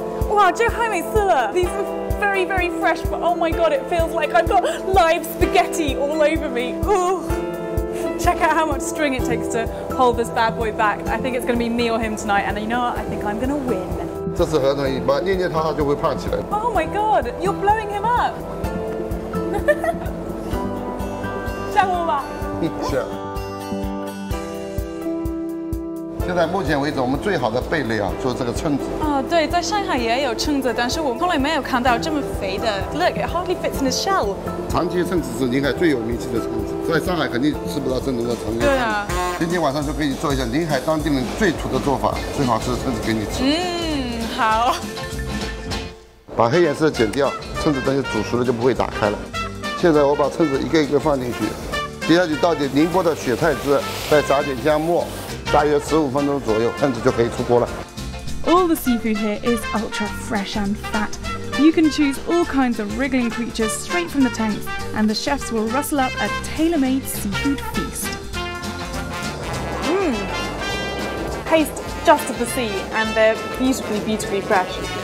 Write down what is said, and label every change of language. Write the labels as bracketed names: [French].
[Chinese] 哇，这太美似了 [English] These are very, very fresh, but oh my god, it feels like I've got live spaghetti all over me. Ooh. Check out how much string it takes to hold this bad boy back. I think it's going to be me or him tonight, and you know what? I think I'm going to win. [Chinese] 这是河豚尾巴，捏捏它就会胖起来。 [English] Oh my god, you're blowing him up. [Chinese] 吓我吧。是。现在目前为止，我们最好的贝类啊，就是这个蛏子。对，在上海也有蛏子，但是我从来没有看到这么肥的。 [English] Look, it hardly fits in his shell. [Chinese] 长鳍蛏子是宁海最有名气的蛏子，在上海肯定吃不到正宗的长鳍。对啊。今天晚上就可以做一下宁海当地人最土的做法，最好吃的蛏子给你吃。好。把黑颜色剪掉，蛏子等于煮熟了就不会打开了。现在我把蛏子一个一个放进去，接下去倒点宁波的雪菜汁，再撒点姜末。大约15分钟左右，蛏子就可以出锅了。 [English] All the seafood here is ultra fresh and fat. You can choose all kinds of wriggling creatures straight from the tanks, and the chefs will rustle up a tailor-made seafood feast. Taste just of the sea, and they're beautifully, beautifully fresh.